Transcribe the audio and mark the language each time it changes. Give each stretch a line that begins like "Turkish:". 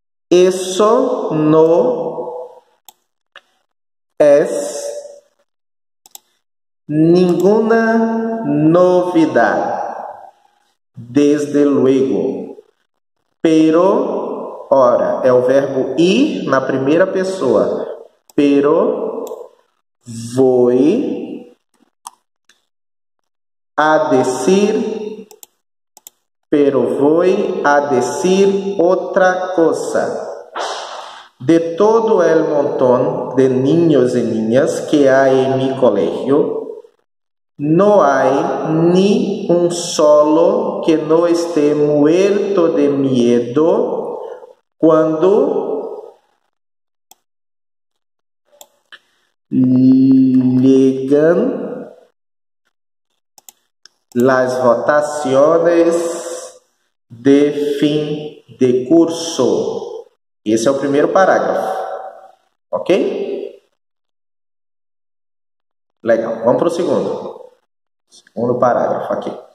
Spanish: Eso no es ninguna novedad, desde luego.
Portuguese: Pero, ora, é o verbo ir na primeira pessoa.
Spanish: Pero voy a decir, pero voy a decir otra cosa. De todo el montón de niños y niñas que hay en mi colegio, no hay ni un solo que no esté muerto de miedo cuando llegan las votaciones de fin de curso.
Portuguese: Esse é o primeiro parágrafo, ok? Legal, vamos para o segundo. Segundo parágrafo aqui.